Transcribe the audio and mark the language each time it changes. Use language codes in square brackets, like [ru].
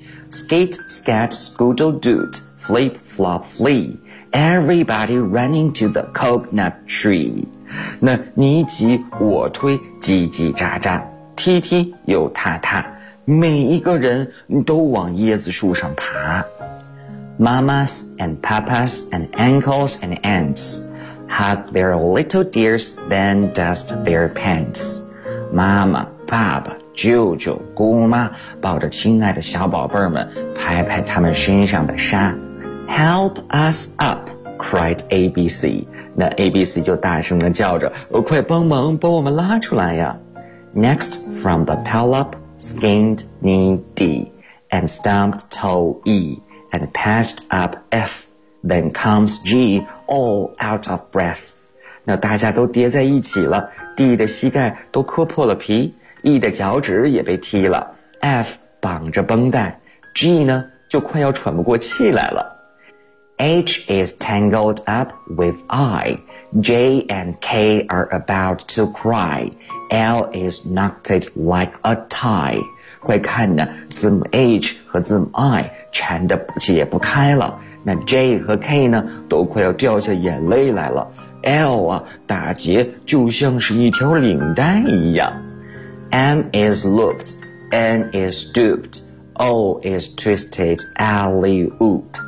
[en] Skate, skat, scoodle, doot, flip, flop, flee. Everybody running to the coconut tree. [zh] 那你挤我推，叽叽喳喳。踢踢又踏踏，每一个人都往椰子树上爬。 [en] Mamas and papas and uncles and aunts hug their little dears, then dust their pants. [zh] 妈妈、爸爸、舅舅、姑妈抱着亲爱的小宝贝们，拍拍他们身上的沙。 [en] Help us up, cried ABC， [zh] 那 ABC 就大声地叫着、哦、快帮忙把我们拉出来呀。 [en] Next from the pile up skinned knee D and stomped toe E and patched up F then comes G all out of breath， [zh] 那大家都跌在一起了， D 的膝盖都磕破了皮， E 的脚趾也被踢了， F 绑着绷带， G 呢就快要喘不过气来了。 [en] H is tangled up with I, J and K are about to cry, L is knotted like a tie. [zh] 快看呢，字母 H 和字母 I 缠得解不开了，那 J 和 K 呢都快要掉下眼泪来了， L 啊打结就像是一条领带一样。 [en] M is looped, N is stooped, O is twisted alley-oop。